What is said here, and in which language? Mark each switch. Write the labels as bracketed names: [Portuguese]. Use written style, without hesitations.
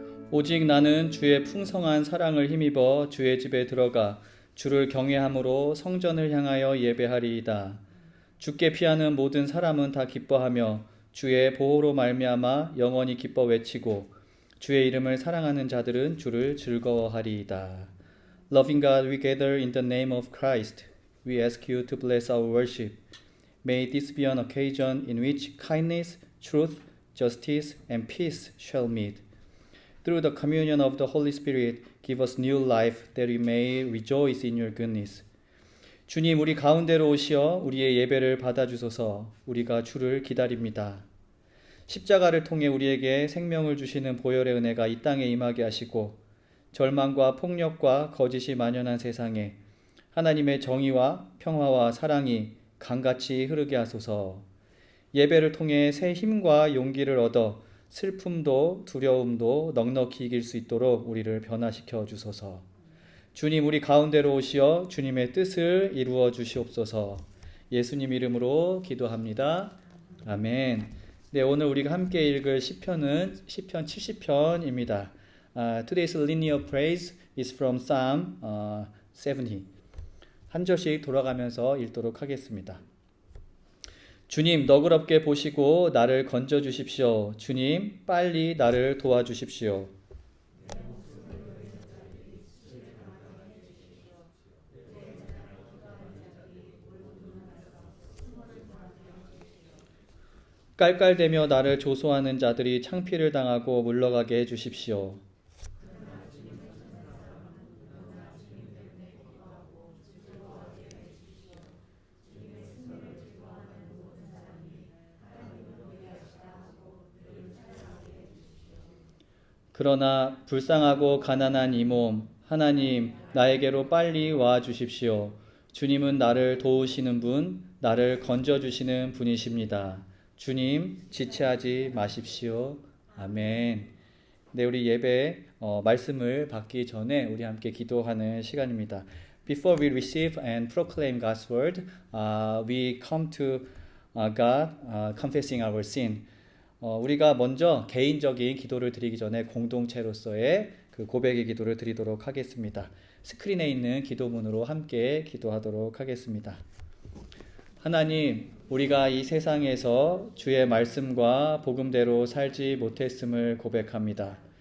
[Korean] 오직 나는 주의 풍성한 사랑을 힘입어 주의 집에 들어가 주를 경외함으로 성전을 향하여 예배하리이다. 주께 피하는 모든 사람은 다 기뻐하며 주의 보호로 말미암아 영원히 기뻐 외치고 주의 이름을 사랑하는 자들은 주를 즐거워하리이다. [English] Loving God, we gather in the name of Christ. We ask you to bless our worship. May this be an occasion in which kindness, truth, justice, and peace shall meet. Through the communion of the Holy Spirit, give us new life that we may rejoice in your goodness. [Korean] 주님, 우리 가운데로 오시어 우리의 예배를 받아주소서. 우리가 주를 기다립니다. 십자가를 통해 우리에게 생명을 주시는 보혈의 은혜가 이 땅에 임하게 하시고 절망과 폭력과 거짓이 만연한 세상에 하나님의 정의와 평화와 사랑이 강같이 흐르게 하소서. 예배를 통해 새 힘과 용기를 얻어 슬픔도 두려움도 넉넉히 이길 수 있도록 우리를 변화시켜 주소서. 주님, 우리 가운데로 오시어 주님의 뜻을 이루어 주시옵소서. 예수님 이름으로 기도합니다. 아멘. 네, 오늘 우리가 함께 읽을 시편은 시편 70편입니다. [English] Today's linear praise is from Psalm 70. [Korean] 한 절씩 돌아가면서 읽도록 하겠습니다. 주님, 너그럽게 보시고 나를 건져 주십시오. 주님, 빨리 나를 도와주십시오. 깔깔대며 나를 조소하는 자들이 창피를 당하고 물러가게 해주십시오. 그러나 불쌍하고 가난한 이 몸, 하나님, 나에게로 빨리 와 주십시오. 주님은 나를 도우시는 분, 나를 건져주시는 분이십니다. 주님, 지체하지 마십시오. 아멘. 네, 우리 예배 말씀을 받기 전에 우리 함께 기도하는 시간입니다. [English] Before we receive and proclaim God's word, we come to God confessing our sin. [Korean] 우리가 먼저 개인적인 기도를 드리기 전에 공동체로서의 그 고백의 기도를 드리도록 하겠습니다. 스크린에 있는 기도문으로 함께 기도하도록 하겠습니다. 하나님, 우리가 이 세상에서 주의 말씀과 복음대로 살지 못했음을 고백합니다.